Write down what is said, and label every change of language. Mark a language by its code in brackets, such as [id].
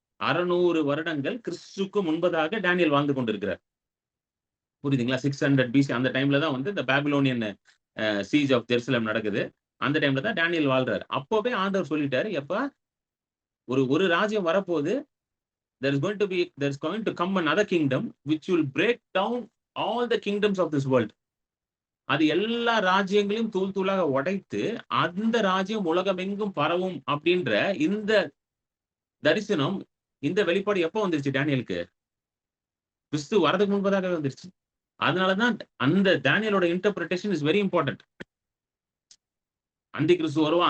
[ta] 600 வருடங்கள் கிறிஸ்துவுக்கு முன்பதாக டேனியல் வாழ்ந்து கொண்டிருக்கிறார். புரியுதுங்களா? 600 பிசி அந்த டைம்ல தான் வந்து இந்த பாபிலோனியன் சீஜ் ஆஃப் ஜெருசலேம் நடக்குது. அந்த டைம்ல தான் டேனியல் வாழ்றாரு. அப்பவே ஆண்டவர் சொல்லிட்டாரு, எப்ப ஒரு ராஜ்யம் வரப்போகுது. [en] there is going to come another kingdom which will break down all the kingdoms of this world. [ta] அது எல்லா ராஜ்யங்களையும் தூள் தூளாக உடைத்து, அந்த ராஜ்யம் உலகமெங்கும் பரவும் அப்படின்ற இந்த தரிசனம், இந்த வெளிப்பாடு எப்ப வந்துருச்சு டேனியலுக்கு? கிறிஸ்து வரதுக்கு முன்பதாகவே வந்துருச்சு. அதனால தான் அந்த டேனியலோட [en] Interpretation is very important. [ta] அந்தி கிறிஸ்து வருவான்.